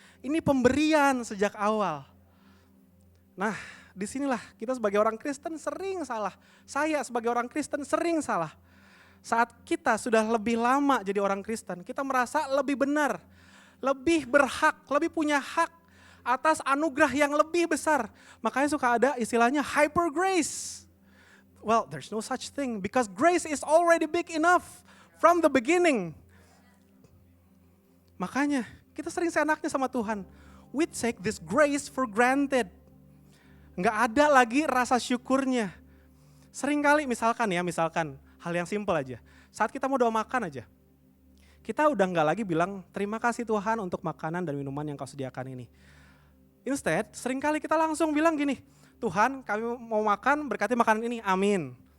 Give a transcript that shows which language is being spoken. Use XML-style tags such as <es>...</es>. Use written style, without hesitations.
<id>Ini pemberian sejak awal. Nah, disinilah kita sebagai orang Kristen sering salah. Saya sebagai orang Kristen sering salah. Saat kita sudah lebih lama jadi orang Kristen, kita merasa lebih benar, lebih berhak, lebih punya hak atas anugerah yang lebih besar. Makanya suka ada istilahnya hyper grace.</id> <en>Well, there's no such thing because grace is already big enough from the beginning.</en> <id>Makanya kita sering seenaknya sama Tuhan.</id> <en>We take this grace for granted.</en> <id>Nggak ada lagi rasa syukurnya. Seringkali misalkan hal yang simpel aja. Saat kita mau doa makan aja. Kita udah nggak lagi bilang terima kasih Tuhan untuk makanan dan minuman yang kau sediakan ini. Instead, seringkali kita langsung bilang gini, Tuhan kami mau makan berkati makanan ini, amin.</id>